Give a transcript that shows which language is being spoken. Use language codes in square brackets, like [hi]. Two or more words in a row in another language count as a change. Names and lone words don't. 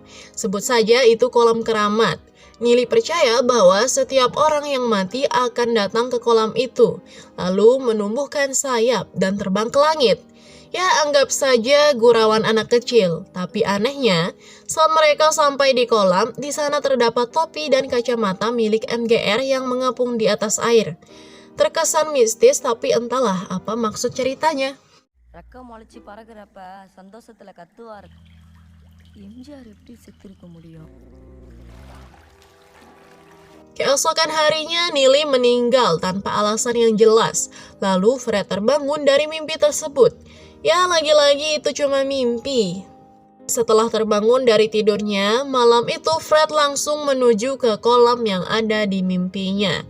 [id] Sebut saja itu kolam keramat. Nelly percaya bahwa setiap orang yang mati akan datang ke kolam itu, lalu menumbuhkan sayap dan terbang ke langit. Ya, anggap saja gurauan anak kecil. Tapi anehnya, saat mereka sampai di kolam, di sana terdapat topi dan kacamata milik MGR yang mengapung di atas air. Terkesan mistis, tapi entahlah apa maksud ceritanya. [ta] ரக்கம் முளைச்சி பறக்கிறப்ப சந்தோஷத்துல கத்துவார். எம்ஜிஆர் எப்படி செத்திருக்க முடியும்? [id] Keesokan harinya, Nelly meninggal tanpa alasan yang jelas. Lalu Fred terbangun dari mimpi tersebut. Ya, lagi-lagi itu cuma mimpi. Setelah terbangun dari tidurnya, malam itu Fred langsung menuju ke kolam yang ada di mimpinya.